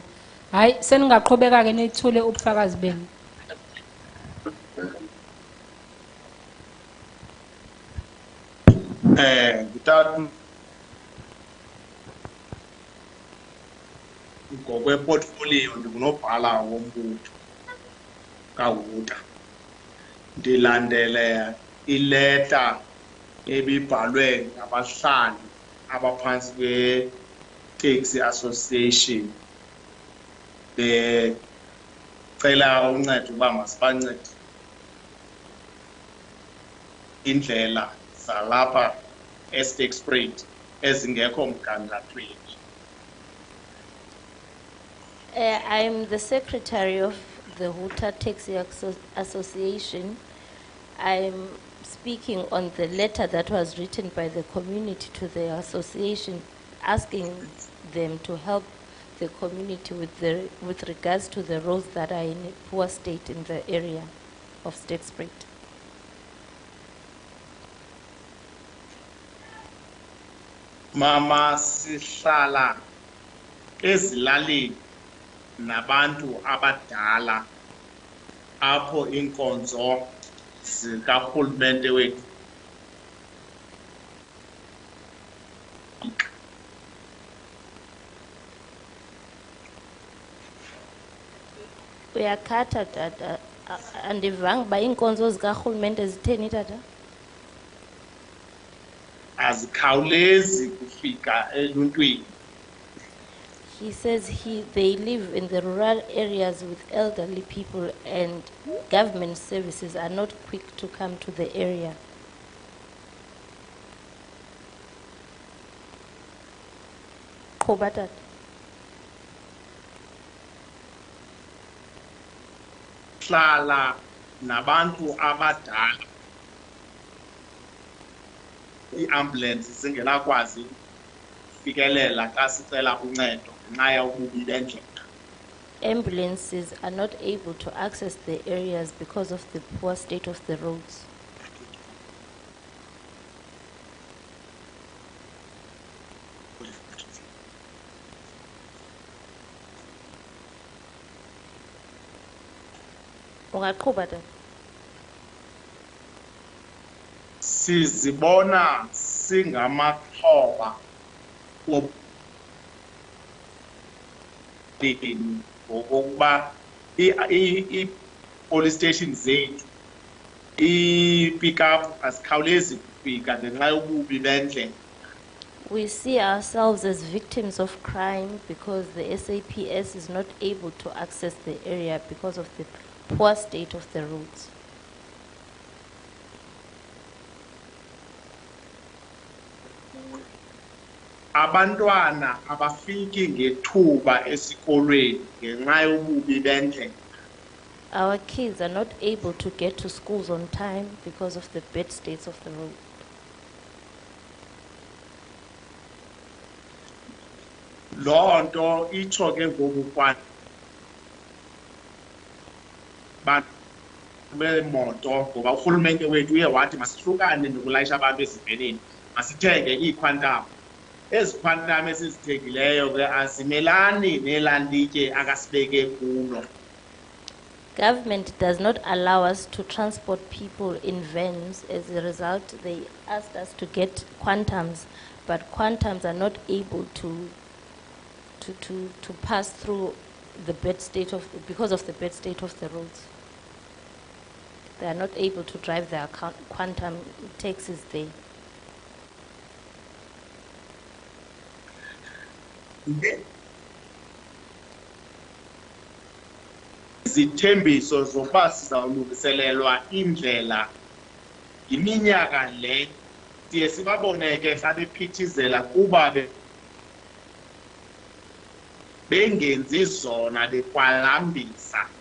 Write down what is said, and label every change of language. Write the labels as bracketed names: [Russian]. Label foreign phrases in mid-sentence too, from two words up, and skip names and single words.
[Xhosa] Hayi seningaqhubeka ke nithule ubufakazi benu. Ngithatha ngokweportfolio ndikunobhala wombutho kaWuta. Ndilandele ileta ebibhalwe ngabahlali abaphansi kwe-Taxi Association becela uncedo uba masibancede indlela zalapha eStakespruit ezingekho mgangathweni. [English] I'm the secretary of the Huta Taxi Association. I'm speaking on the letter that was written by the community to the association, asking them to help the community with regards to the roads that are in a poor state in the area of Sahrc. [Xhosa] Mama sihlala ezilalini nabantu abadala apho inkonzo zikahulumente wethu Uyakhatha tata, andivanga ba inkonzo zikarhulumente zitheni tata? azikhawulezi kufika eluntwini. [English] He says they live in the rural areas with elderly people and government services are not quick to come to the area. [Xhosa] Qhuba tata. Hlala nabantu abadala iambulance zingelakwazi fikelela xa sicela uncedo ngenxa yobubi bendlela. [English] Ambulances are not able to access the areas because of the poor state of the roads. [Xhosa] Ungaqhuba tata. Sizibona singamaxhoba ngokuba [English] i-police station [Xhosa] zethu [English] i-pick up [Xhosa] asikhawulezi kufika ngenxa yobubi bendlela [English] We see ourselves as victims of crime because the SAPS is not able to access the area because of the poor state of the roads. [Xhosa] Abantwana abafiki ngethuba esikolweni ngenxa yobubi bendlela. [English] Our kids are not able to get to schools on time because of the bad states of the road. [Xhosa] Loo nto itsho ke ngoku kwa bemoto ngoba urhulumente wethu uye wathi masihlukane nokulayisha abantu ezivenini, masithenge iikhwantam. Ezi khwantam esizithengileyo ke azimelani nelantitye akasibeke kulo. [English] Government does not allow us to transport people in vans. As a result, they asked us to get quantums, but quantums are not able to pass through the bad state of, because of the bad state of the roads. They are not able to drive their quantum taxis there. [Xhosa] Izithembiso zokuba sizawulungiselelwa indlela iminyaka le siye sibaboneke xa bephithizela kuba bengenzi zona bekwalambisa.